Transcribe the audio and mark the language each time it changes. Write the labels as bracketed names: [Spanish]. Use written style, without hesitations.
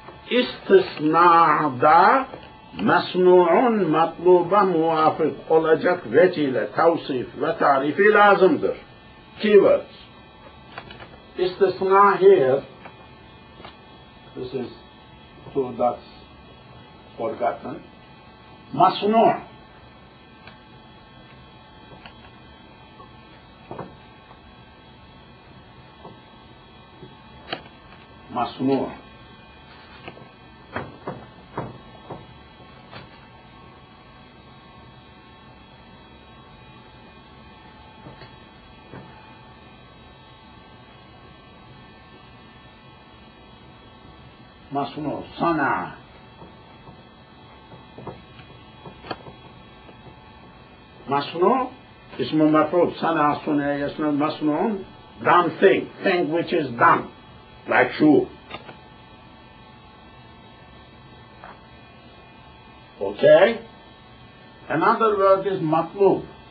[Turkish] İstisna'da mesnu'un matluba muvafık olacak vecihle, tavsif ve tarifi lazımdır. [English] Keywords. İstisna here, this is two dots forgotten. [Arabic] Masnu'. Masnu'. مصنوع صنع مصنوع اسم مفعول صنع صنع اسم مصنوع [English] done thing which is done, like shoe. Okay, another word is matlub.